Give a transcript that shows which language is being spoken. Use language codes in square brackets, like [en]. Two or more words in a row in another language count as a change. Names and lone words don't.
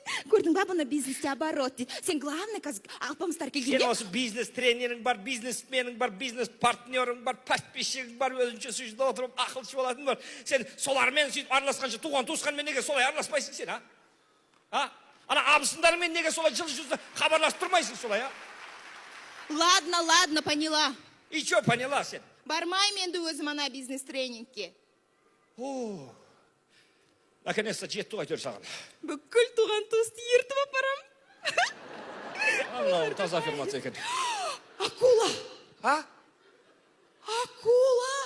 [kk] Көрдің ба, бұны бизнесте оборот дейді. Сен главный қазір алпамыстар келгенде. Сен осы бизнес-тренерің бар, бизнесменің бар, бизнес-партнерің бар, подписчигің бар, өзінше сөйтіп отырып, ақылшы болатын бар. Сен солармен сөйтіп араласқанша, туған-туысқанмен неге солай араласпайсың сен, а? Ана абысындармен неге солай жылы-жылы хабарласып тұрмайсың солай, а? [ru] Ладно, поняла. И что поняла сен? [kk] Бармайм енді өзім ана бизнес-тренингке. Наконец-то жетті ғой әйтеуір саған. Бүкіл туған-туысты ертіп апарам. Мынау таза аффирмация екен. Акула. А? Акула.